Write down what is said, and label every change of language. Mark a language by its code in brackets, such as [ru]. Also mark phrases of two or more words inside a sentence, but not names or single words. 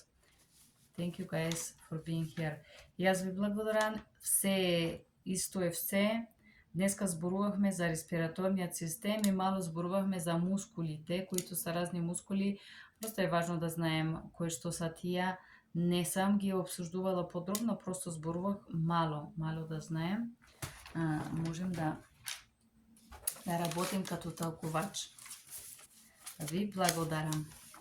[en] Thank you guys for being here. [mk] Јас ви благодарам. Все исто е все. Днеска зборувавме за респираторниот систем и мало зборувавме за мускулите, [bg] които са разни мускули. [mk] Просто е важно да знаем кои што са тие. Не сам ги обсуждувала подробно, просто зборувах мало да знаем. [bg] Можем да работим като тълкувач. [mk] Ви благодарам.